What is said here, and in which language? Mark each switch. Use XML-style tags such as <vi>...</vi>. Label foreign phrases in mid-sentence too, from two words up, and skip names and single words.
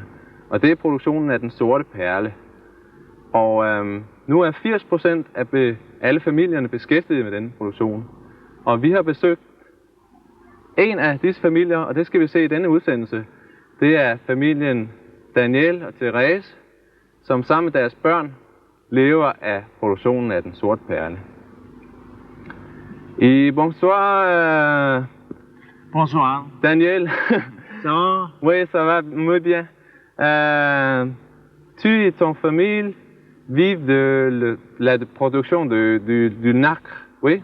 <da>Og det er produktionen af den sorte perle. Og nu er 80% af alle familierne beskæftiget med denne produktion. Og vi har besøgt en af disse familier, og det skal vi se i denne udsendelse. Det er familien Daniel og Therese, som sammen med deres børn lever af produktionen af den sorte perle.</da> <fr>Bonsoir. Bonsoir. Daniel. Ça va? Oui, ça va</fr> <es>muy bien.</es> <fr>Tu et ton famille vivent de la production du nacre, oui?</fr>